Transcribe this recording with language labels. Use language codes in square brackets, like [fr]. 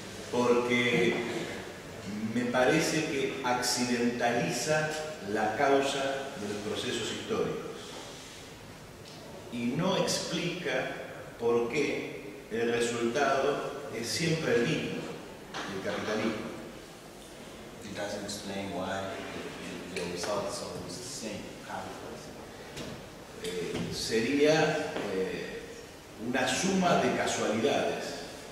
[es] Porque me parece que accidentaliza la causa de los procesos históricos y no explica por qué el resultado es siempre el mismo, el capitalismo. [en] It doesn't explain why the result is always the same. [es] Sería una suma de casualidades.